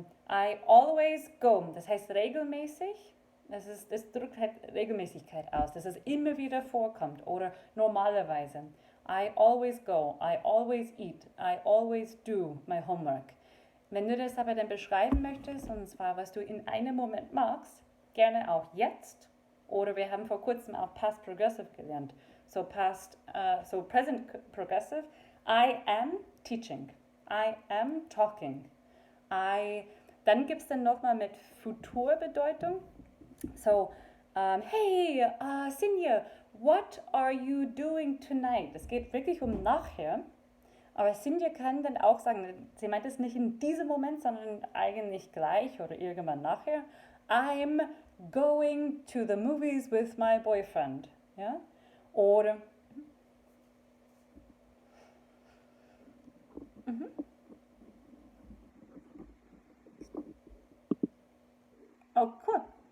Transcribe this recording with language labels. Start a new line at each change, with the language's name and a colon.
English: I always go,
German: das heißt regelmäßig. Das drückt halt Regelmäßigkeit aus, dass es immer wieder vorkommt oder normalerweise.
English: I always go, I always eat, I always do my homework.
German: Wenn du das aber dann beschreiben möchtest, und zwar was du in einem Moment magst, gerne auch jetzt, oder wir haben vor kurzem auch Past Progressive gelernt.
English: So Present Progressive, I am teaching, I am talking.
German: Dann gibt es dann nochmal mit Futurbedeutung.
English: So, hey, Sinja, what are you doing tonight?
German: Es geht wirklich um nachher. Aber Sinja kann dann auch sagen, sie meint es nicht in diesem Moment, sondern eigentlich gleich oder irgendwann nachher.
English: I'm going to the movies with my boyfriend.
German: Ja? Oder,
English: oh cool.